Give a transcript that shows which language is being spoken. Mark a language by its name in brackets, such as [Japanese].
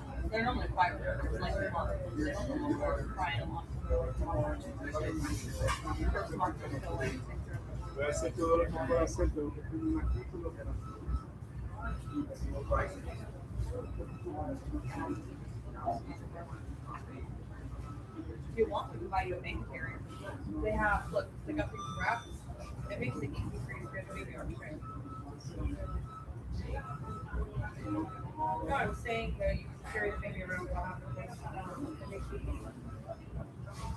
[English] They're normally quiet, like a month. They don't cry a lot. First month they're still like. [Spanish] Voy a hacer todo lo que puedo hacer, tengo que tener un artículo. [English] If you want, we can buy you a baby carrier. They have, look, they got these wraps. It makes it easy for you to get a baby on train. No, I was saying that you can carry the baby around without having to place it down. It makes it easy.